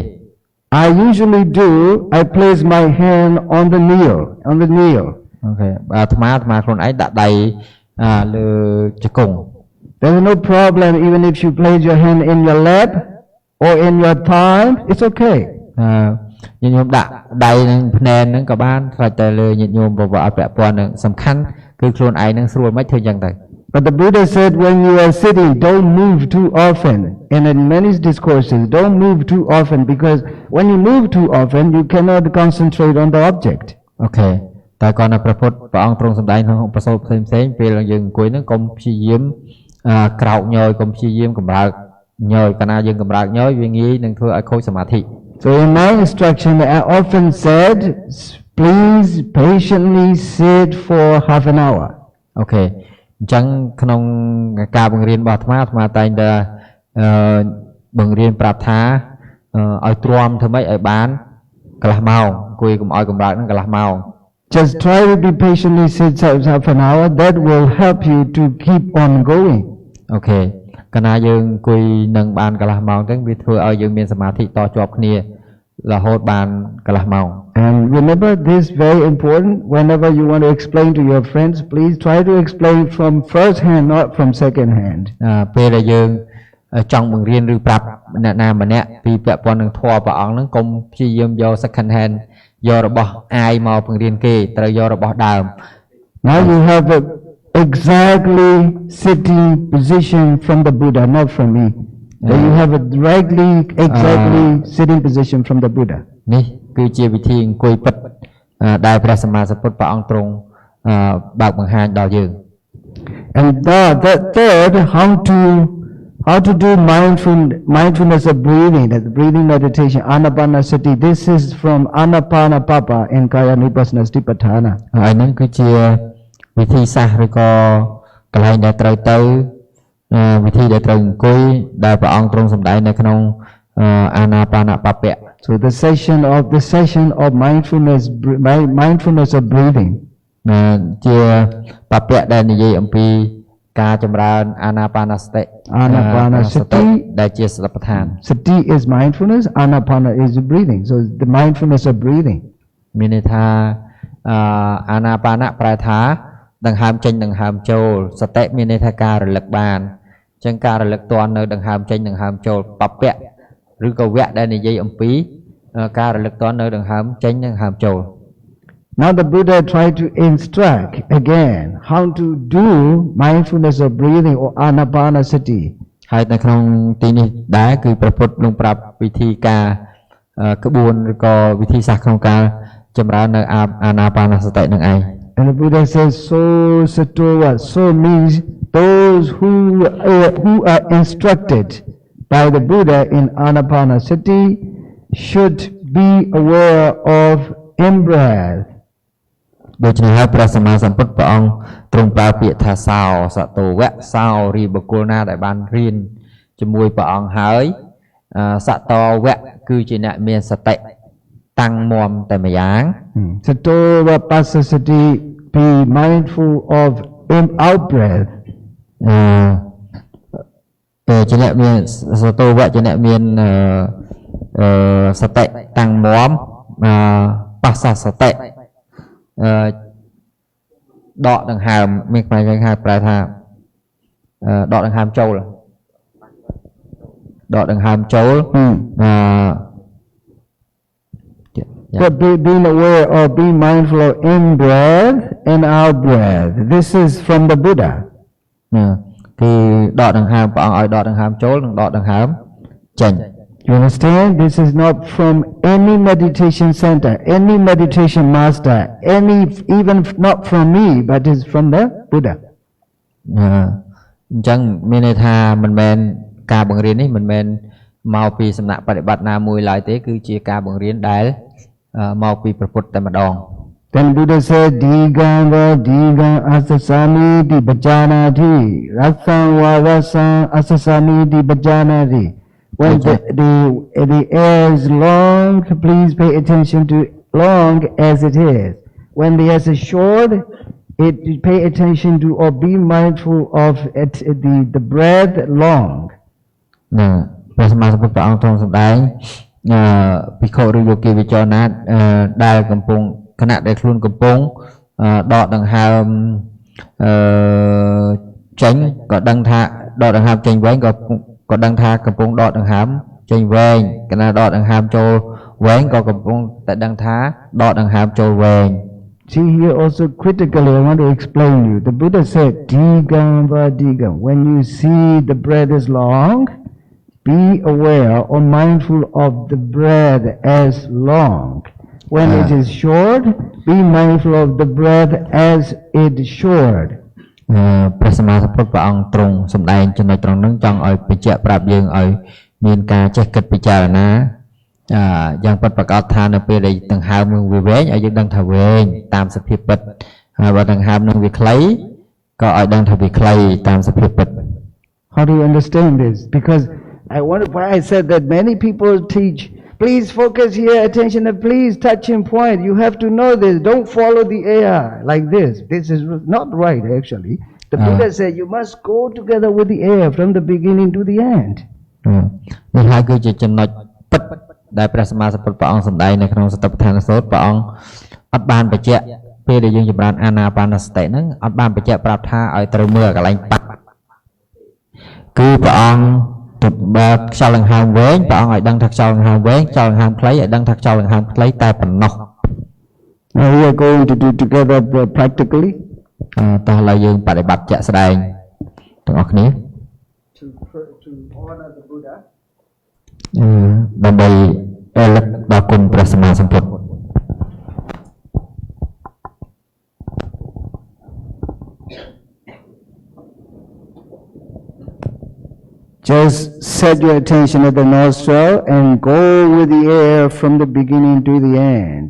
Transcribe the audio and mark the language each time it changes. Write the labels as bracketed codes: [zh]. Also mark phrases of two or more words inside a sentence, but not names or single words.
[en] I usually do, I place my hand on the knee. [km] អូខេអាត្មាខ្លួនឯងដាក់ដៃលើជង្គង់ [en] There's no problem even if you place your hand in your lap or in your thigh, it's okay. [km] ញាតិញោមដាក់ដៃនឹងភ្នែនហ្នឹងក៏បានខ្លាចតែលើញាតិញោមប្រវត្តិអត់ពាក់ព័ន្ធនឹងសំខាន់គឺខ្លួនឯងនឹងស្រួលមិនធ្វើយ៉ាងទៅ [en] But the Buddha said when you are sitting, don't move too often. And in many discourses, don't move too often because when you move too often, you cannot concentrate on the object. [km] អូខេតែគាត់នៅព្រះពុទ្ធព្រះអង្គទ្រង់សម្ដែងក្នុងប្រសូតផ្សេងពេលយើងអង្គុយហ្នឹងកុំព្យាយាមក្រោកញយកុំព្យាយាមកម្រើកញយកាលណាយើងកម្រើកញយវាងាយនឹងធ្វើឲ្យខូចសមាធិ [en] So in my instruction, I often said, please patiently sit for half an hour. [km] អូខេអញ្ចឹងក្នុងការបង្រៀនរបស់អាត្មាតែងតែបង្រៀនប្រាប់ថាឲ្យទ្រាំធ្វើម៉េចឲ្យបានកន្លះម៉ោងអង្គុយកុំឲ្យកម្រើកហ្នឹងកន្លះម៉ោង [en] Just try to be patiently sit half an hour. That will help you to keep on going. [km] អូខេកាលណាយើងអង្គុយនឹងបានកន្លះម៉ោងទៅវាធ្វើឲ្យយើងមានសមាធិតជាប់គ្នារហូតបានកន្លះម៉ោង [en] And remember this very important. Whenever you want to explain to your friends, please try to explain from first hand, not from second hand. [km] ពេលដែលយើងចង់បង្រៀនឬប្រាប់អ្នកណាម្នាក់ពីពាក់ព័ន្ធនឹងធម៌ព្រះអង្គហ្នឹងកុំព្យាយាមយក [en] second hand [km] យករបស់អាយមកបង្រៀនគេត្រូវយករបស់ដើម [en] Now you have a exactly sitting position from the Buddha, not from me. But you have a exactly sitting position from the Buddha. [km] នេះគឺជាវិធីអង្គុយពិតដែលព្រះសម្មាសម្ពុទ្ធព្រះអង្គទ្រង់បើកបង្ហាញដល់យើង [en] And the third, how to How to do mindfulness of breathing, that breathing meditation, anapanasati. This is from Anapanapapa in Kaya Vipassana Vipassana. [km] ហើយហ្នឹងគឺជាវិធីសាស្ត្រឬក៏កន្លែងដែលត្រូវទៅវិធីដែលត្រូវអង្គុយដែលព្រះអង្គទ្រង់សម្ដែងនៅក្នុងអាណាបានបពៈ [en] So the session of mindfulness of breathing. [km] ជាបពៈដែលនិយាយអំពីការចម្រើនអាណាបានសតិ Anapanasati ដែលជាសតិប្បដ្ឋាន [en] Sati is mindfulness, anapana is breathing. So the mindfulness of breathing. [km] មានន័យថាអាណាបានប្រែថាដង្ហើមចេញដង្ហើមចូលសតិមានន័យថាការរលឹកបានអញ្ចឹងការរលឹកទាន់នៅដង្ហើមចេញដង្ហើមចូលបពៈឬក៏វៈដែលនិយាយអំពីការរលឹកទាន់នៅដង្ហើមចេញដង្ហើមចូល [en] Now the Buddha tried to instruct again how to do mindfulness of breathing or anapanasati. [km] ហើយនៅក្នុងទីនេះដែរគឺព្រះពុទ្ធទ្រង់ប្រាប់វិធីការក្បួនឬក៏វិធីសាស្ត្រក្នុងការចម្រើននៅអាណាបានសតិនឹងឯង [en] And the Buddha says, [pi] so sato [en] what? So means those who are instructed by the Buddha in anapanasati should be aware of in-breath. [km] ដូច្នេះហើយព្រះសម្មាសម្ពុទ្ធព្រះអង្គទ្រង់ប្រើពាក្យថាសោសតោវៈសោរីបុគ្គលណាដែលបានរៀនជាមួយព្រះអង្គហើយសតោវៈគឺជាអ្នកមានសតិតាំងមាំតែម្យ៉ាង [pi] Sato vipassasati, [en] be mindful of in-out breath. [km] ជាអ្នកមានសតោវៈជាអ្នកមានសតិតាំងមាំបស្សសតិដកដង្ហើមមានខ្មែរយើងហៅប្រែថាដកដង្ហើមចូលដកដង្ហើមចូល [en] But being aware or being mindful of in-breath and out-breath. This is from the Buddha. [km] គឺដកដង្ហើមព្រះអង្គឲ្យដកដង្ហើមចូលនិងដកដង្ហើមចេញ [en] You understand? This is not from any meditation center, any meditation master, even not from me, but is from the Buddha. [km] អញ្ចឹងមានន័យថាមិនមែនការបង្រៀននេះមិនមែនមកពីសំណាក់បដិបត្តិណាមួយឡើយទេគឺជាការបង្រៀនដែលមកពីព្រះពុទ្ធតែម្ដង [en] Then Buddha said, [pi] Diganga Digam Asasami Di Bhajanati Rasanga Rasang Asasami Di Bhajanati. [en] When the air is long, please pay attention to long as it is. When the air is short, pay attention to or be mindful of the breath long. [km] ព្រះសម្មាសម្ពុទ្ធព្រះអង្គទ្រង់សម្ដែងភិក្ខុឬយោគីវិចរណាដែលកំពុងខណៈដែលខ្លួនកំពុងដកដង្ហើមចេញក៏ដឹងថាដកដង្ហើមចេញវែងក៏ដឹងថាកំពុងដកដង្ហើមចេញវែងគណៈដកដង្ហើមចូលវែងក៏កំពុងតែដឹងថាដកដង្ហើមចូលវែង [en] See here also critically I want to explain you. The Buddha said [pi] digam va digam. [en] When you see the breath is long, be aware or mindful of the breath as long. When it is short, be mindful of the breath as it is short. [km] ព្រះសម្មាសម្ពុទ្ធព្រះអង្គទ្រង់សម្ដែងចំណុចត្រង់ហ្នឹងចង់ឲ្យបញ្ជាក់ប្រាប់យើងឲ្យមានការចេះគិតពិចារណាយ៉ាងពិតប្រាកដថានៅពេលដែលដង្ហើមនឹងវាវែងឲ្យយើងដឹងថាវែងតាមសភាពពិតហើយបើដង្ហើមនឹងវាខ្លីក៏ឲ្យដឹងថាវាខ្លីតាមសភាពពិត [en] How do you understand this? Because why I said that many people teach, please focus here, attention, and please touch in point. You have to know this. Don't follow the air like this. This is not right, actually. The Buddha said you must go together with the air from the beginning to the end. [km] នេះហើយគឺជាចំណុចពិតដែលព្រះសម្មាសម្ពុទ្ធព្រះអង្គសម្ដែងនៅក្នុងសតិប្បដ្ឋានសូត្រព្រះអង្គអត់បានបញ្ជាក់ពេលដែលយើងចម្រើនអាណាបានសតិហ្នឹងអត់បានបញ្ជាក់ប្រាប់ថាឲ្យត្រូវមើលកន្លែងប៉ាត់គឺព្រះអង្គទៅបើខ្យល់ដង្ហើមវែងព្រះអង្គឲ្យដឹងថាខ្យល់ដង្ហើមវែងខ្យល់ដង្ហើមខ្លីឲ្យដឹងថាខ្យល់ដង្ហើមខ្លីតែប៉ុណ្ណោះ [en] Now we are going to do together practically. [km] តោះឥឡូវយើងបដិបត្តិជាក់ស្ដែងទាំងអស់គ្នា [en] To honor the Buddha. [km] ដើម្បីរលឹកដល់គុណព្រះសម្មាសម្ពុទ្ធ [en] Just Just set your attention at the nostril and go with the air from the beginning to the end.